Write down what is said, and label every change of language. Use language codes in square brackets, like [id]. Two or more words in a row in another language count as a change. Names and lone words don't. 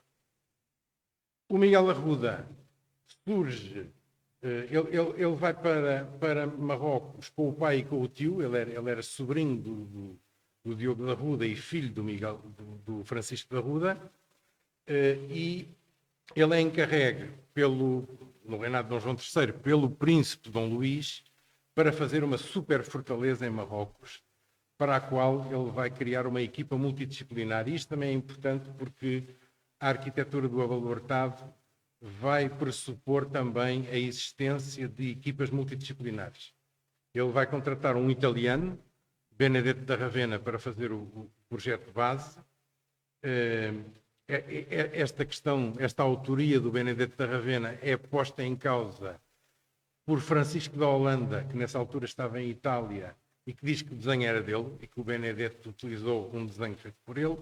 [pt] O Miguel Arruda surge, ele vai para Marrocos com o pai e com o tio, ele era sobrinho do Diogo de Arruda e filho do Francisco de Arruda, e ele é encarregue no reinado de Dom João III, pelo príncipe Dom Luís, para fazer uma super fortaleza em Marrocos, para a qual ele vai criar uma equipa multidisciplinar. E isto também é importante porque a arquitetura do abaluartado vai pressupor também a existência de equipas multidisciplinares. Ele vai contratar um italiano, Benedetto da Ravenna, para fazer o projeto base. Esta autoria do Benedetto da Ravenna é posta em causa por Francisco da Holanda, que nessa altura estava em Itália e que diz que o desenho era dele e que o Benedetto utilizou um desenho feito por ele.